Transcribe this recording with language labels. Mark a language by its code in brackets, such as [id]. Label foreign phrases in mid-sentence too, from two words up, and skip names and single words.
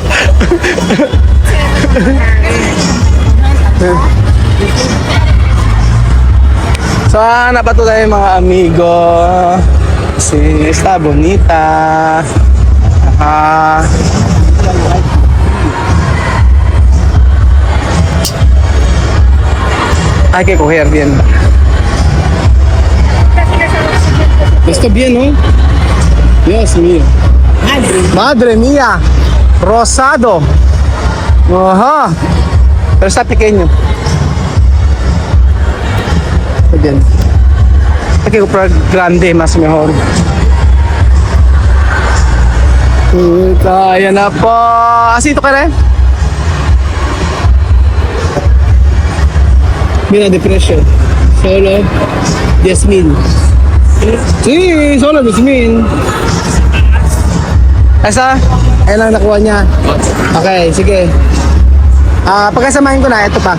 [tl] Sana pa to tayo mga amigo. [es] Si está bonita. Ajá. Hay que coger bien. Está bien, ¿no? Dios mío. Madre mía. Rosado. Ajá. Pero está pequeño. Bien. Hay que comprar grande, más mejor. [tl] Kaya na po. Así ito ka rin? [es] Mira de precio. Solo 10,000. Sí, solo 10,000. Esa? [tl] Ayan lang nakuha niya. Okay, sige. Pagkasamahin ko na, ito pa.